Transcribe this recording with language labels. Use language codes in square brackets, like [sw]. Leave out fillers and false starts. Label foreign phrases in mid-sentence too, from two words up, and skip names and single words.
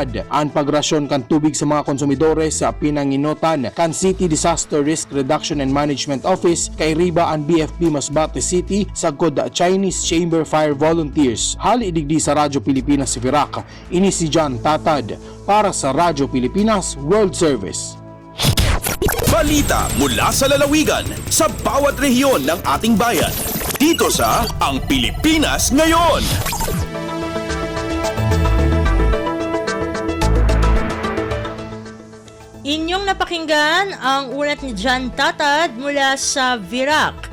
[bik] Ang pagrasyon kan tubig sa mga konsumidores sa pinanginotan kan City Disaster Risk Reduction and Management Office kay Riba ang BFP Masbate City sagkod Chinese Chamber Fire Volunteers. Hali digdi sa Radyo Pilipinas si Virac. Ini si Jan Tatad para sa Radyo Pilipinas World Service. [tl] Balita mula sa lalawigan sa bawat rehiyon ng ating bayan. Dito sa Ang Pilipinas Ngayon. Inyong napakinggan ang ulat ni Jan Tatad mula sa Virac.